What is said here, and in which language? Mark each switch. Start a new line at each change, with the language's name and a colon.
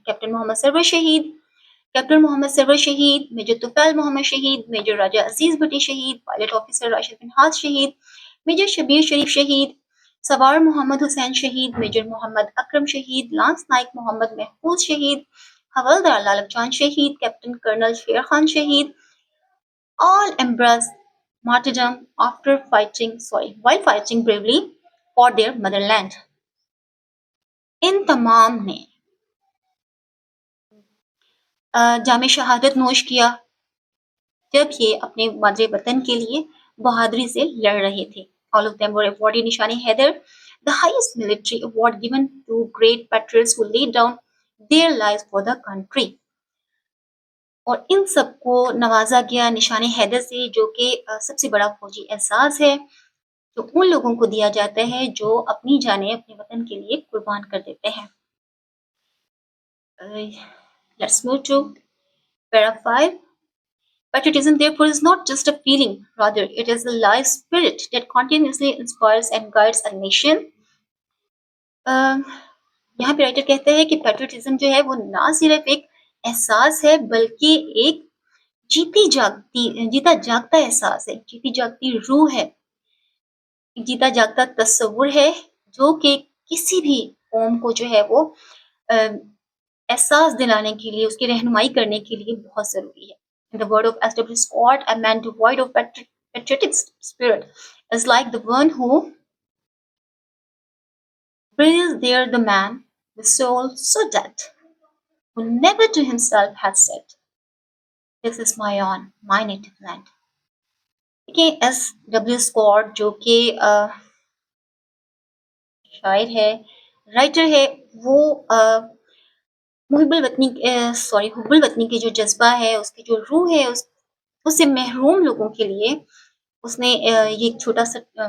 Urdu: Captain Muhammad Sarwar شہید، captain Muhammad Sarwar شہید، major طفیل محمد شہید، میجر راجہ عزیز بھٹی شہید، پائلٹ آفیسر راشد منہاس شہید، میجر شبیر شریف شہید، سوار محمد حسین شہید، میجر محمد اکرم شہید، لانس نائک محمد محفوظ شہید، حوالدار لالک چاند شہید، کیپٹن کرنل شیر خان شہید.
English: All embraced martyrdom while fighting bravely for their motherland.
Urdu: ان تمام نے جام شہادت نوش کیا جب یہ اپنے مادر وطن کے لیے بہادری سے لڑ رہے تھے.
English: All of them were awarded Nishan Haider, the highest military award given to great patriots who laid down their lives for the country.
Urdu: اور ان سب کو نوازا گیا نشان حیدر سے جو کہ سب سے بڑا فوجی اعزاز ہے جو ان لوگوں کو دیا جاتا ہے جو اپنی جانیں اپنے وطن کے لیے قربان کر دیتے ہیں.
English: Let's move to para 5. Patriotism, therefore, is not just a feeling, rather, it is a life spirit that continuously inspires and guides a nation.
Urdu: یہاں پہ رائٹر کہتا ہے کہ پیٹریٹزم جو ہے وہ نہ صرف ایک احساس ہے بلکہ ایک جیتا جاگتا احساس ہے، جیتی جاگتی روح ہے، جیتا جاگتا تصور ہے جو کہ کسی بھی قوم کو جو ہے وہ احساس دلانے کے لیے، اس کی رہنمائی کرنے کے لیے بہت ضروری ہے.
English: In the word of S.W. Scott, a man devoid of patriotic spirit is like the one who breathes there, the man with soul so dead, who never to himself had said, "This is my own, my native land."
Urdu: دیکھیں S.W. Scott جو کہ شاعر ہے، writer ہے، وہ حب الوطنی کی جو جذبہ ہے، اس کی جو روح ہے، اس سے محروم لوگوں کے لیے اس نے یہ ایک چھوٹا سا